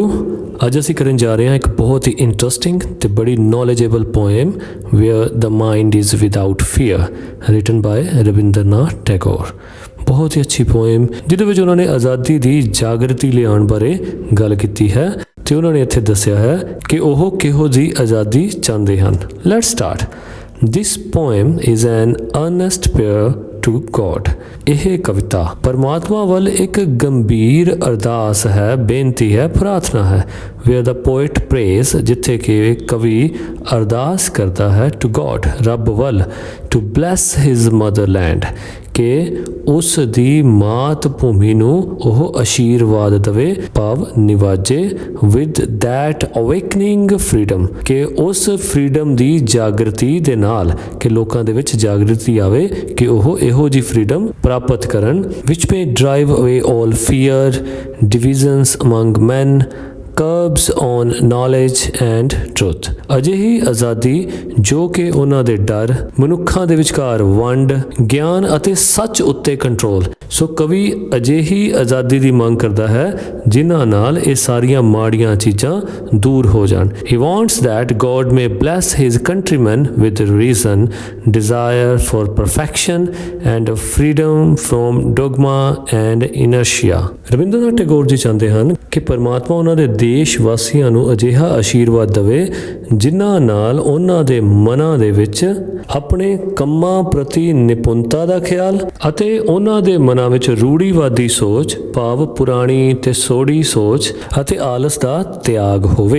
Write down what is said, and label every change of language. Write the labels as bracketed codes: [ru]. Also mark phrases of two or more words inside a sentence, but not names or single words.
[pa] ਅੱਜ ਅਸੀਂ ਕਰਨ ਜਾ ਰਹੇ ਹਾਂ ਇੱਕ ਬਹੁਤ ਹੀ ਇੰਟਰਸਟਿੰਗ ਤੇ ਬੜੀ [en] knowledgeable poem Where the Mind is Without Fear, written by [pa] ਰਵਿੰਦਰਨਾਥ ਟੈਗੋਰ। ਬਹੁਤ ਹੀ ਅੱਛੀ ਪੋਇਮ ਜਿਹਦੇ ਵਿੱਚ ਉਹਨਾਂ ਨੇ ਆਜ਼ਾਦੀ ਦੀ ਜਾਗਰਤੀ ਲਿਆਉਣ ਬਾਰੇ ਗੱਲ ਕੀਤੀ ਹੈ ਤੇ ਉਹਨਾਂ ਨੇ ਇੱਥੇ ਦੱਸਿਆ ਹੈ ਕਿ ਉਹ ਕਿਹੋ ਜਿਹੀ ਆਜ਼ਾਦੀ ਚਾਹੁੰਦੇ ਹਨ। [en] Let's start. This poem is an earnest prayer to God। [pa] ਇਹ ਕਵਿਤਾ ਪਰਮਾਤਮਾ ਵੱਲ ਇੱਕ ਗੰਭੀਰ ਅਰਦਾਸ ਹੈ, ਬੇਨਤੀ ਹੈ, ਪ੍ਰਾਰਥਨਾ ਹੈ। [en] where the poet prays, [pa] ਜਿੱਥੇ ਕਿ ਕਵੀ ਅਰਦਾਸ ਕਰਦਾ ਹੈ [en] to God, [pa] ਰੱਬ ਵੱਲ, [en] to bless his motherland, [pa] ਕਿ ਉਸ ਦੀ ਮਾਤ ਭੂਮੀ ਨੂੰ ਉਹ ਆਸ਼ੀਰਵਾਦ ਦੇਵੇ, ਭਾਵ ਨਿਵਾਜੇ, [en] with that awakening freedom, [pa] ਕਿ ਉਸ ਫਰੀडम ਦੀ ਜਾਗਰਤੀ ਦੇ ਨਾਲ, ਕਿ ਲੋਕਾਂ ਦੇ ਵਿੱਚ ਜਾਗਰਤੀ ਆਵੇ ਕਿ ਉਹ ਇਹੋ ਜਿਹੀ ਫਰੀडम ਪ੍ਰਾਪਤ ਕਰਨ, [en] which may drive away all fear, divisions among men, curbs on knowledge and truth। [pa] ਅਜਿਹੀ ਆਜ਼ਾਦੀ ਜੋ ਕਿ ਉਹਨਾਂ ਦੇ ਡਰ, ਮਨੁੱਖਾਂ ਦੇ ਵਿਚਕਾਰ ਵੰਡ, ਗਿਆਨ ਅਤੇ ਸੱਚ ਉੱਤੇ ਕੰਟਰੋਲ। ਸੋ ਕਵੀ ਅਜਿਹੀ ਆਜ਼ਾਦੀ ਦੀ ਮੰਗ ਕਰਦਾ ਹੈ ਜਿਨ੍ਹਾਂ ਨਾਲ ਇਹ ਸਾਰੀਆਂ ਮਾੜੀਆਂ ਚੀਜ਼ਾਂ ਦੂਰ ਹੋ ਜਾਣ। [en] He wants that God may bless his countrymen with reason, desire for perfection and freedom from dogma and inertia। [pa] ਰਵਿੰਦਰਨਾਥ ਟੈਗੋਰ ਜੀ ਚਾਹੁੰਦੇ ਹਨ ਕਿ ਪਰਮਾਤਮਾ ਉਹਨਾਂ ਦੇ ਦੇਸ਼ ਵਾਸੀਆਂ ਨੂੰ ਅਜਿਹਾ ਆਸ਼ੀਰਵਾਦ ਦੇਵੇ ਜਿਨ੍ਹਾਂ ਨਾਲ ਉਹਨਾਂ ਦੇ ਮਨਾਂ ਦੇ ਵਿੱਚ ਆਪਣੇ ਕੰਮਾਂ ਪ੍ਰਤੀ ਨਿਪੁੰਨਤਾ ਦਾ ਖਿਆਲ ਅਤੇ ਉਹਨਾਂ ਦੇ ਮਨਾਂ ਵਿੱਚ ਰੂੜੀਵਾਦੀ ਸੋਚ, ਭਾਵ ਪੁਰਾਣੀ ਤੇ ਸੋੜੀ ਸੋਚ ਅਤੇ ਆਲਸ ਦਾ ਤਿਆਗ ਹੋਵੇ।